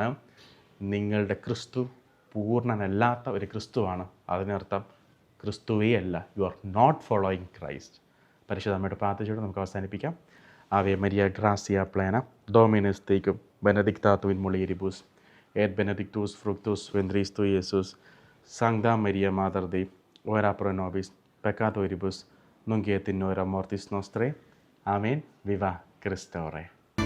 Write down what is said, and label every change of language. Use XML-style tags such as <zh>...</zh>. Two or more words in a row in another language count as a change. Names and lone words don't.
<ml>നിങ്ങളുടെ ക്രിസ്തു പൂർണ്ണനല്ലാത്ത ഒരു ക്രിസ്തുവാണ്. അതിനർത്ഥം ക്രിസ്തുവേ അല്ല,</ml> <en>you are not following Christ.</en> <ml>പരിശുദ്ധ അമ്മയോട് പ്രാർത്ഥിച്ചുകൊണ്ട് നമുക്ക് അവസാനിപ്പിക്കാം.</ml> <la>Ave Maria gratia plena Dominus tecum benedicta tu in mulieribus et benedictus fructus ventris tui, Iesus. Sancta Maria Mater Dei, ora pro nobis peccatoribus, nunc et in hora mortis nostrae. Amen. Viva Christe Rei.</la>